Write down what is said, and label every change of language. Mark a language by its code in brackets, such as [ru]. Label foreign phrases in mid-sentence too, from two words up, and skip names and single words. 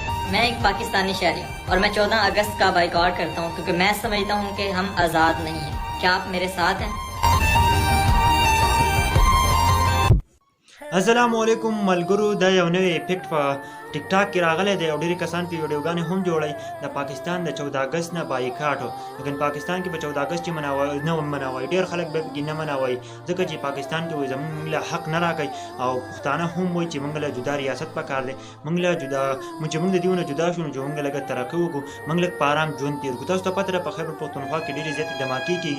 [ur] میں ایک پاکستانی شہری ہوں اور میں 14 اگست کا بائیکاٹ کرتا ہوں کیونکہ میں سمجھتا ہوں کہ ہم آزاد نہیں ہیں. کیا آپ میرے ساتھ ہیں? [ps] السلام علیکم ملګرو द یو نوی افیکټ په ټیک ټاک کې راغلی دی او ډېری کسان په ویډیوګانې هم جوړوي د پاکستان د 14 اگست نه بایکاټ لیکن پاکستان کې په 14 اگست چې مناوي ډېر خلک به کې نه مناوي ځکه چې پاکستان کې وایي زموږ له حق نه راکوي او پښتانه هم وایي چې موږ له جدا ریاست پکار دی موږ له جدا چې موږ د دیونه جدا شو نو چې موږ لږ ترقي وکړو موږ لږ په آرام ژوند تېر کړو تاسو ته پته ده په خیبر پښتونخوا کې ډېرې زیاتې دماکې کېږي